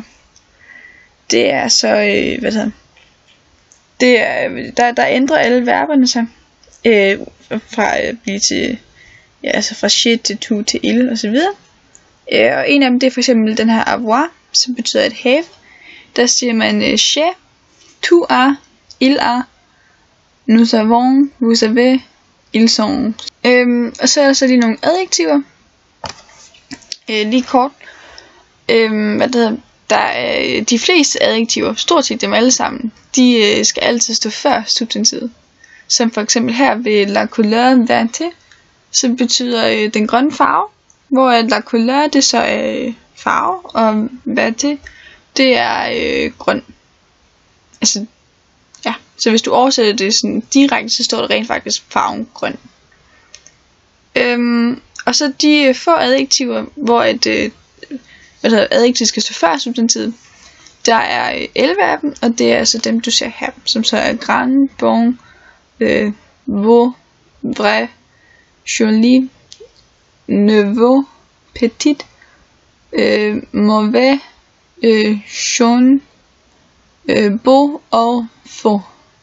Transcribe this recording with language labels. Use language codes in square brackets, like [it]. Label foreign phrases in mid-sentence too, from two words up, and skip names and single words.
[da] Det er så, det er, der ændrer alle verberne sig, fra at blive til, altså fra shit til tu til il og så videre. Og en af dem, det er for eksempel den her avoir, som betyder at have. Der siger man [fr] j'ai, tu as, il a, nous avons, vous avez, ils sont. [da] Og så er der så lige nogle adjektiver. Lige kort. Der er de fleste adjektiver, stort set dem alle sammen, de skal altid stå før substantivet. Som for eksempel her ved [fr] la couleur verte, [da] som betyder den grønne farve, hvor [fr] la couleur [da] det så er farve, og verte det er grøn. Altså, ja. Så hvis du oversætter det sådan direkte, så står der rent faktisk farven grøn. Og så de få adjektiver, hvor adjektivet skal stå før substantivet. Der er 11 af dem, og det er altså dem du ser her, som så er [fr] grand, bon, beau, vrai, joli, nouveau, petit, mauvais, jaune, beau [da] og faux.